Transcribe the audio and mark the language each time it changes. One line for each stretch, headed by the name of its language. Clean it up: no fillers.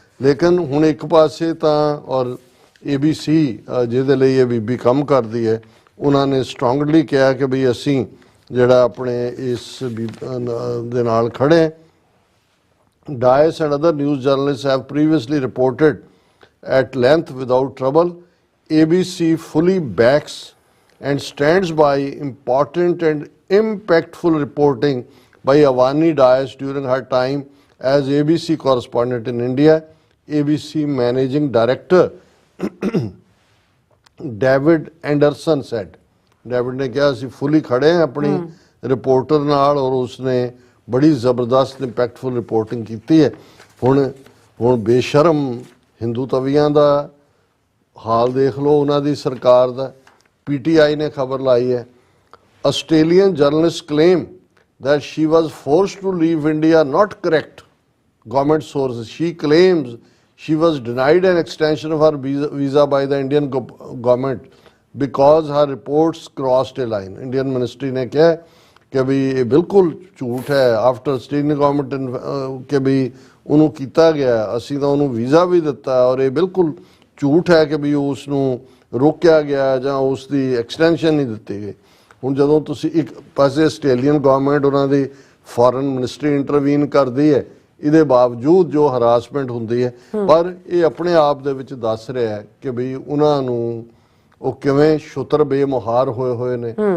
Punjabi: ਲੇਕਿਨ ਹੁਣ ਇੱਕ ਪਾਸੇ ਤਾਂ ਔਰ ABC ਜਿਹਦੇ ਲਈ ਇਹ ਬੀਬੀ ਕੰਮ ਕਰਦੀ ਹੈ ਉਹਨਾਂ ਨੇ ਸਟਰੋਂਗਲੀ ਕਿਹਾ ਕਿ ਬਈ ਅਸੀਂ ਜਿਹੜਾ ਆਪਣੇ ਇਸ ਦੇ ਨਾਲ ਖੜੇ.
English: Dias and other news journalists have previously reported at length without trouble. ABC fully backs and stands by important and impactful reporting by Avani Dias during her time as ABC correspondent in India. ABC Managing Director David Anderson said.
Punjabi: David
Hindi: ने कहा
Punjabi: ਅਸੀਂ fully ਖੜੇ ਹਾਂ ਆਪਣੀ reporter ਨਾਲ ਔਰ ਉਸਨੇ ਬੜੀ ਜ਼ਬਰਦਸਤ ਇੰਪੈਕਟਫੁਲ ਰਿਪੋਰਟਿੰਗ ਕੀਤੀ ਹੈ. ਹੁਣ ਬੇਸ਼ਰਮ ਹਿੰਦੂ ਤਵੀਆਂ ਦਾ ਹਾਲ ਦੇਖ ਲਓ ਉਹਨਾਂ ਦੀ ਸਰਕਾਰ ਦਾ. PTI ਨੇ ਖਬਰ ਲਾਈ ਹੈ Australian journalist claim
English: that she was forced to leave India not correct. Government sources. She claims she was denied an extension of her visa by the Indian government because her reports crossed a line.
Hindi: Indian ministry ने कहा कि भी ये बिल्कुल झूठ है. After Australian government के भी
Punjabi: ਉਹਨੂੰ ਕੀਤਾ ਗਿਆ, ਅਸੀਂ ਤਾਂ ਉਹਨੂੰ ਵੀਜ਼ਾ ਵੀ ਦਿੱਤਾ ਔਰ ਇਹ ਬਿਲਕੁਲ ਝੂਠ ਹੈ ਕਿ ਵੀ ਉਸ ਨੂੰ ਰੋਕਿਆ ਗਿਆ ਜਾਂ ਉਸ ਦੀ ਐਕਸਟੈਂਸ਼ਨ ਨਹੀਂ ਦਿੱਤੀ ਗਈ. ਹੁਣ ਜਦੋਂ ਤੁਸੀਂ ਇੱਕ ਪਾਸੇ ਆਸਟ੍ਰੇਲੀਅਨ ਗਵਰਨਮੈਂਟ ਉਹਨਾਂ ਦੀ ਫੋਰਨ ਮਿਨਿਸਟਰੀ ਇੰਟਰਵੀਨ ਕਰਦੀ ਹੈ, ਇਹਦੇ ਬਾਵਜੂਦ ਜੋ ਹਰਾਸਮੈਂਟ ਹੁੰਦੀ ਹੈ, ਪਰ ਇਹ ਆਪਣੇ ਆਪ ਦੇ ਵਿੱਚ ਦੱਸ ਰਿਹਾ ਹੈ ਕਿ ਵੀ ਉਹਨਾਂ ਨੂੰ ਉਹ ਕਿਵੇਂ ਛੁੱਤਰ ਬੇਮੁਹਾਰ ਹੋਏ ਨੇ.